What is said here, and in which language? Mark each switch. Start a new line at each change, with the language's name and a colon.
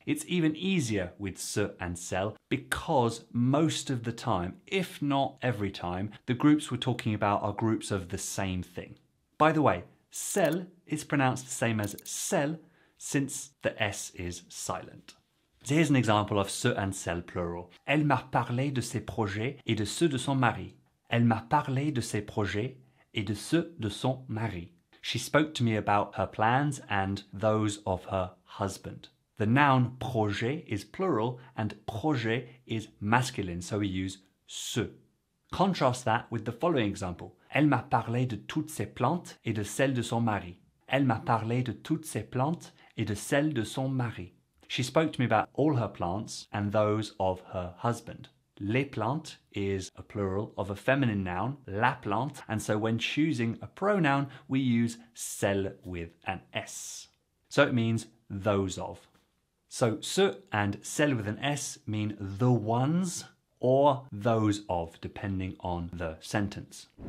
English: It's even easier with CEUX and CELLE because most of the time, if not every time, the groups we're talking about are groups of the same thing. By the way, CELLE is pronounced the same as CELLE since the S is silent. So here's an example of CEUX and CELLE plural.
French: Elle m'a parlé de ses projets et de ceux de son mari. Elle m'a parlé de ses projets et de ceux de son mari.
English: She spoke to me about her plans and those of her husband. The noun projet is plural and projet is masculine, so we use ce. Contrast that with the following example.
French: Elle m'a parlé de toutes ses plantes et de celles de son mari. Elle m'a parlé de toutes ses plantes et de celles de son mari.
English: She spoke to me about all her plants and those of her husband. Les plantes is a plural of a feminine noun, la plante, and so when choosing a pronoun, we use celle with an S. So it means those of. So ce and celle with an S mean the ones or those of, depending on the sentence.